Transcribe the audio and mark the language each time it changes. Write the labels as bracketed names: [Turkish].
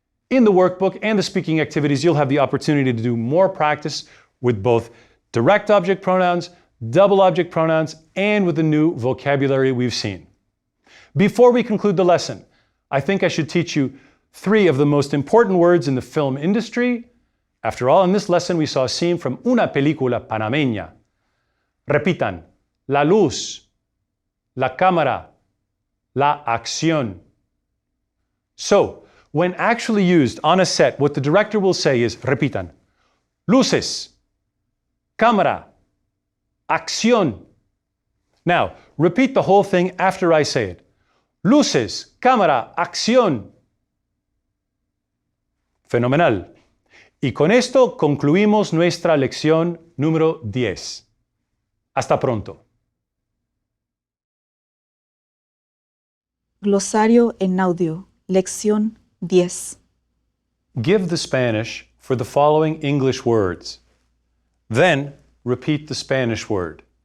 [English] In the workbook and the speaking activities, you'll have the opportunity to do more practice with both direct object pronouns, double object pronouns, and with the new vocabulary we've seen. Before we conclude the lesson, I think I should teach you 3 of the most important words in the film industry. After all, in this lesson we saw a scene from [Spanish] una película panameña. Repitan: la luz, la cámara, la acción. [English] So, when actually used on a set, what the director will say is, [Spanish] repitan, luces, cámara, acción. [English] Now, repeat the whole thing after I say it. [Spanish] Luces, cámara, acción. Fenomenal. Y con esto concluimos nuestra lección número 10. Hasta pronto. Glosario en audio, lección 10. [English] Give the Spanish for the following English words. Then repeat the Spanish word.